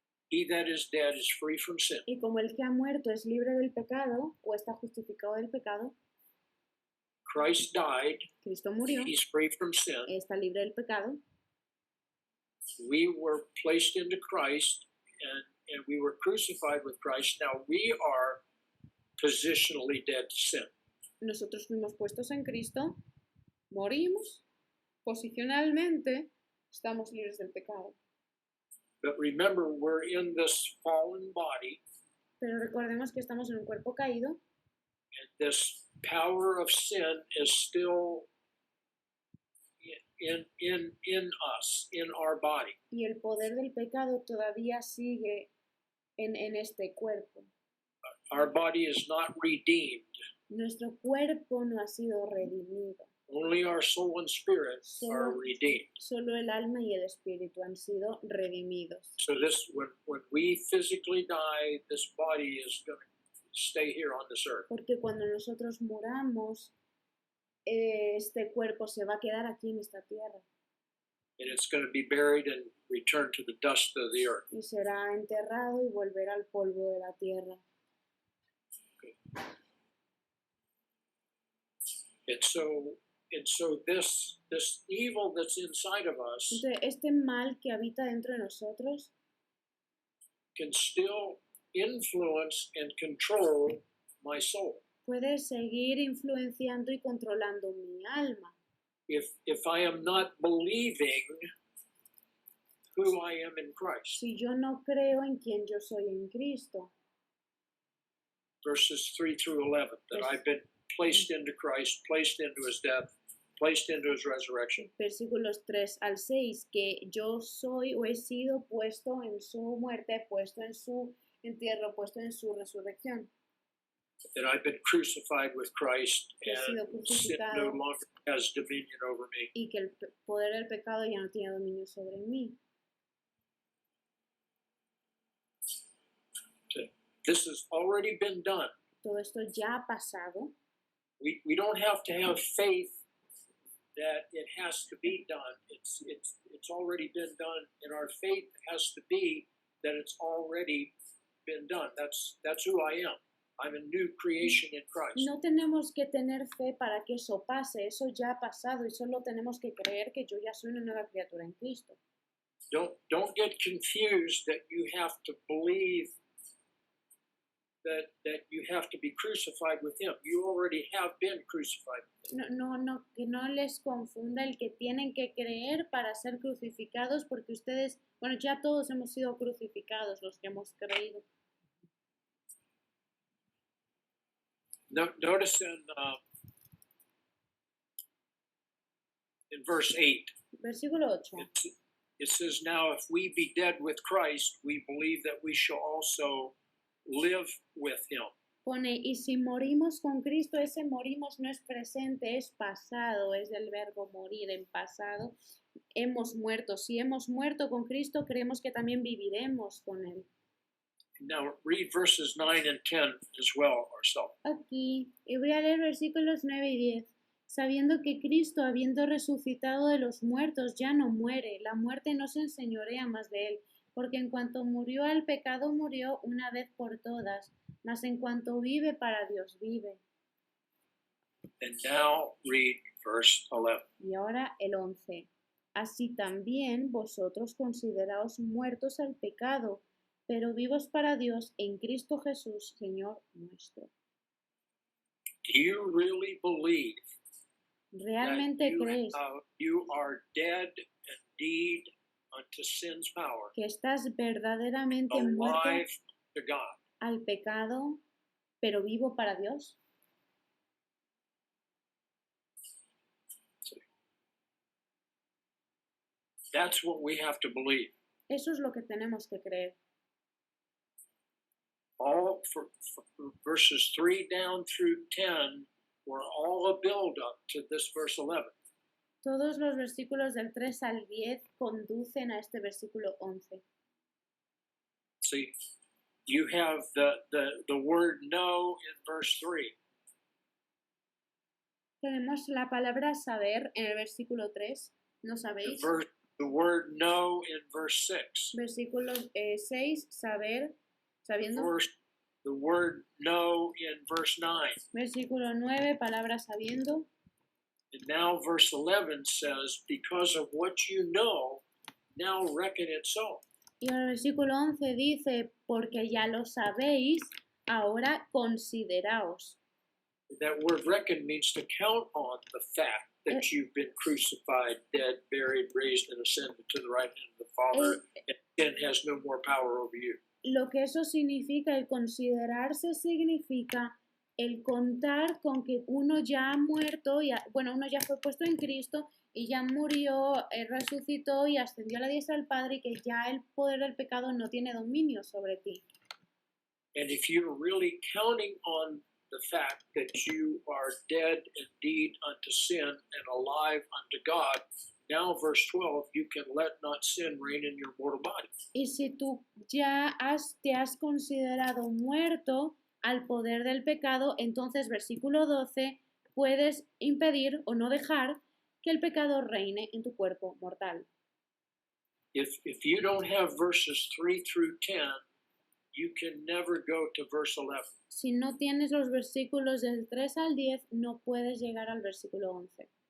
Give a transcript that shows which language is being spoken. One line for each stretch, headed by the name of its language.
English: he that is dead is free from sin.
Spanish: y como el que ha muerto es libre del pecado o está justificado del pecado,
English: Christ died,
Spanish: Cristo murió,
English: he's free from sin.
Spanish: está libre del pecado.
English: We were placed into Christ and we were crucified with Christ. Now we are positionally dead to sin.
Spanish: Nosotros fuimos puestos en Cristo, morimos, posicionalmente estamos libres del pecado.
English: But remember, we're in this fallen body,
Spanish: Pero recordemos que estamos en un cuerpo caído
English: and this power of sin is still in us, in our body.
Spanish: y el poder del pecado todavía sigue en este cuerpo.
English: Our body is not redeemed.
Spanish: Nuestro cuerpo no ha sido redimido.
English: Only our soul and spirit are redeemed.
Spanish: Solo el alma y el espíritu han sido redimidos.
English: So this, when we physically die, this body is going to stay here on this earth.
Spanish: Porque cuando nosotros muramos, este cuerpo se va a quedar aquí en esta tierra
English: And it's going to be buried and return to the dust of the earth.
Spanish: y será enterrado y volverá al polvo de la tierra.
English: And so this evil that's inside of us
Spanish: Entonces, este mal que habita dentro de nosotros
English: can still influence and control my soul.
Spanish: puede seguir influenciando y controlando mi alma.
English: If I am not believing who I am in Christ.
Spanish: Si yo no creo en quien yo soy en Cristo.
English: Verses 3 through 11, that I've been placed into Christ, placed into his death, placed into his resurrection.
Spanish: Versículos 3 al 6, que yo soy o he sido puesto en su muerte, puesto en su entierro, puesto en su resurrección.
English: That I've been crucified with Christ
Spanish: Que he sido
English: and sin no
Spanish: crucificado
English: longer has dominion over me.
Spanish: y que el poder del pecado ya no tiene dominio sobre mí.
English: This has already been done.
Spanish: Todo esto ya ha pasado.
English: We don't have to have faith that it has to be done. It's already been done, and our faith has to be that it's already been done. That's who I am. I'm a new creation in Christ.
Spanish: No tenemos que tener fe para que eso pase, eso ya ha pasado y solo tenemos que creer que yo ya soy una nueva criatura en Cristo.
English: Don't get confused that you have to believe that you have to be crucified with him. You already have been crucified with him.
Spanish: No, que no les confunda el que tienen que creer para ser crucificados, porque ustedes, bueno, ya todos hemos sido crucificados los que hemos creído.
English: Notice in verse 8,
Spanish: Versículo 8.
English: it says, now if we be dead with Christ, we believe that we shall also live with him.
Spanish: Pone, y si morimos con Cristo, ese morimos no es presente, es pasado, es del verbo morir en pasado. Hemos muerto. Si hemos muerto con Cristo, creemos que también viviremos con Él.
English: Now read verses 9 and 10 as well, ourselves.
Spanish: Aquí, y voy a leer versículos 9 y 10. Sabiendo que Cristo, habiendo resucitado de los muertos, ya no muere, la muerte no se enseñorea más de Él, porque en cuanto murió al pecado, murió una vez por todas, mas en cuanto vive, para Dios vive. And now read verse 11. Y ahora el 11. Así también vosotros consideraos muertos al pecado, pero vivos para Dios en Cristo Jesús, Señor nuestro.
English: Do you really believe
Spanish: ¿Realmente crees
English: you are dead indeed unto sin's power,
Spanish: que estás verdaderamente muerto
English: alive to God?
Spanish: al pecado, pero vivo para Dios?
English: That's what we have to believe.
Spanish: Eso es lo que tenemos que creer.
English: All for verses 3 down through 10 were all a build up to this verse 11.
Spanish: Todos los versículos del 3 al 10 conducen a este versículo 11.
English: See, you have the word know in verse 3.
Spanish: Tenemos la palabra saber en el versículo 3. ¿No sabéis?
English: The word know in verse 6.
Spanish: Versículo 6, saber, sabiendo.
English: The word know in verse 9.
Spanish: Versículo 9, palabra sabiendo.
English: And now verse 11 says, because of what you know, now reckon it so.
Spanish: Y el versículo 11 dice, porque ya lo sabéis, ahora consideraos.
English: That word reckon means to count on the fact that you've been crucified, dead, buried, raised, and ascended to the right hand of the Father, and sin has no more power over you.
Spanish: Lo que eso significa, el considerarse significa el contar con que uno ya ha muerto, uno ya fue puesto en Cristo y ya murió, resucitó y ascendió a la diestra del Padre y que ya el poder del pecado no tiene dominio sobre ti.
English: And if you're really counting on the fact that you are dead indeed unto sin and alive unto God, now verse 12, you can let not sin reign in your mortal body.
Spanish: Y si tú ya te has considerado muerto al poder del pecado, entonces versículo 12, puedes impedir o no dejar que el pecado reine en tu cuerpo mortal.
English: If you don't have verses 3 through 10, you can never go to verse 11.
Spanish: Si no tienes los versículos del 3 al 10, no puedes llegar al versículo 11.